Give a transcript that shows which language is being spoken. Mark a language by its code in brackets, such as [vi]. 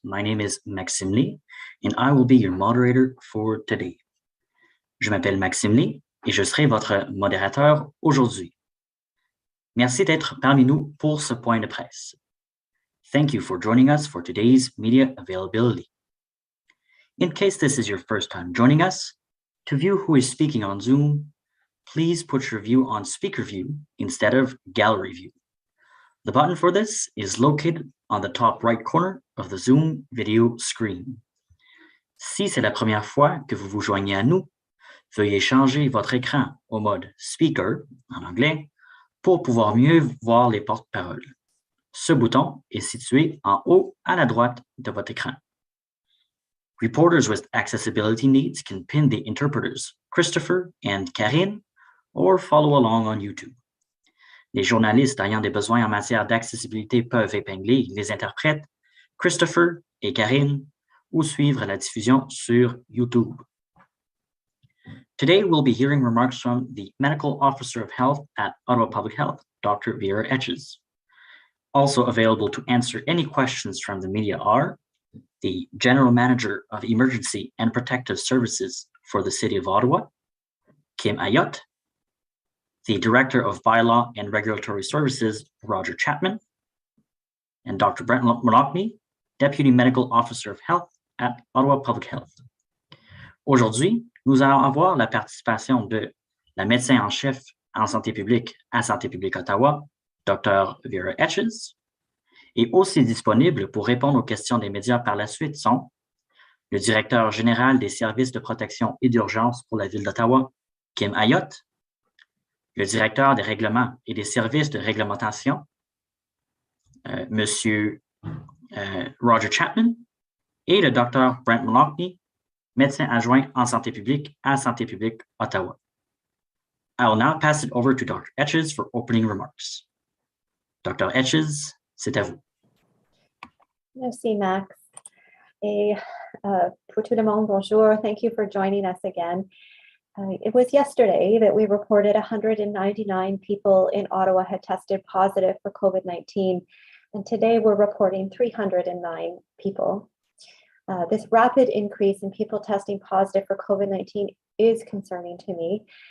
[en] My name is Maxime Lee, and I will be your moderator for today. [fr] Je m'appelle Maxime Lee et je serai votre modérateur aujourd'hui. Merci d'être parmi nous pour ce point de presse. [en] Thank you for joining us for today's media availability. In case this is your first time joining us, to view who is speaking on Zoom, please put your view on speaker view instead of gallery view. The button for this is located on the top right corner of the Zoom video screen. [fr] Si c'est la première fois que vous vous joignez à nous, veuillez changer votre écran au mode Speaker, en anglais, pour pouvoir mieux voir les porte-paroles. Ce bouton est situé en haut à la droite de votre écran. [en] Reporters with accessibility needs can pin the interpreters, Christopher and Karine, or follow along on YouTube. [fr] Les journalistes ayant des besoins en matière d'accessibilité peuvent épingler les interprètes, Christopher et Karine, ou suivre la diffusion sur YouTube. [en] Today, we'll be hearing remarks from the Medical Officer of Health at Ottawa Public Health, Dr. Vera Etches. Also available to answer any questions from the media are the General Manager of Emergency and Protective Services for the City of Ottawa, Kim Ayotte, the Director of Bylaw and Regulatory Services, Roger Chapman, and Dr. Brent Molokny, Deputy Medical Officer of Health at Ottawa Public Health. [fr] Aujourd'hui, nous allons avoir la participation de la médecin en chef en santé publique à Santé publique Ottawa, Dr. Vera Etches, et aussi disponible pour répondre aux questions des médias par la suite sont le directeur général des services de protection et d'urgence pour la ville d'Ottawa, Kim Ayotte, le directeur des règlements et des services de réglementation, Monsieur Roger Chapman, et le Dr. Brent Molokny, médecin adjoint en santé publique à Santé publique Ottawa. [en] I will now pass it over to Dr. Etches for opening remarks. [fr] Dr. Etches, c'est à vous. Merci, Max. Et pour tout le monde, bonjour. [en] Thank you for joining us again. It was yesterday that we reported 199 people in Ottawa had tested positive for COVID-19, and today we're reporting 309 people. This rapid increase in people testing positive for COVID-19 is concerning to me.